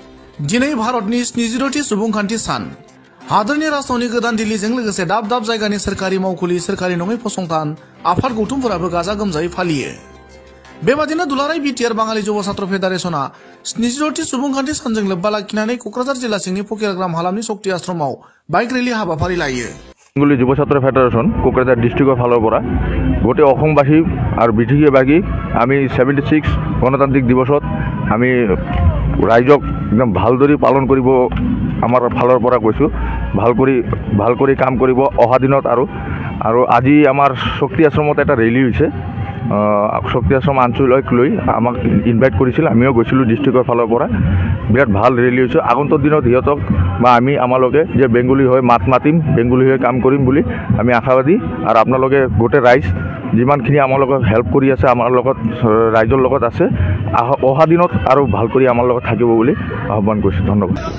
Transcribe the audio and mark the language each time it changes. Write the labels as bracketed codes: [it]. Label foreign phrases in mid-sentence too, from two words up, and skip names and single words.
[brx] दिनै भारतनि 70थि सुबुंखान्थि सान हादोरनि राजधानी गोदान दिल्लीजों लोगोसे दाब दाब जायगानि सोरखारि मावखुलि सोरखारि नङै फसंथान आफाद गौथुमफोराबो गाजा गोमजायै फालियो। बेबादिनो दुलाराय बिटिआर बाङालि युवा छात्र फेडारेशनआ 70थि सुबुंखान्थि सानजों लोब्बा लाखिनानै क'क्राझार जिल्ला सिंनि फकिराग्राम हालामनि शक्ति आश्रमाव बाइक रेली हाबाफारि लायो। [as] बेंगली युवा छात्र फेडारेशन क'क्राझार डिस्ट्रिक्टर फाলৰ পৰা গোটেই অসমবাসী আৰু বিধিবাগী আমি 76 গণতান্ত্ৰিক দিৱসত আমি ৰাইজক একদম ভালদৰে পালন কৰিব আমাৰ ফালৰ পৰা কৈছো ভাল কৰি কাম কৰিব অহা দিনত আৰু আজি আমাৰ শক্তি আশ্ৰমত এটা ৰেলী হৈছে শক্তি আশ্ৰম আঞ্চলিক লৈ আমাক ইনভাইট কৰিছিল আমিও গৈছিলো ডিস্ট্ৰিক্টৰ ফালৰ পৰা বিৰাট ভাল ৰেলী হৈছে আগন্তুক দিনত হিয়তক বা আমি আমালোকে যে বেংগলী হৈ মাতিম বেংগলী হৈ কাম কৰিম বুলি আমি আশাবাদী আৰু আপোনালোকে গোটেই ৰাইজ যিমানখিনি আমালোকক হেল্প কৰি আছে আমাৰ লগত ৰাইজৰ লগত আছে অহা দিনত আৰু ভাল কৰি আমাৰ লগত থাকিব বুলি আহ্বান কৰিছো ধন্যবাদ।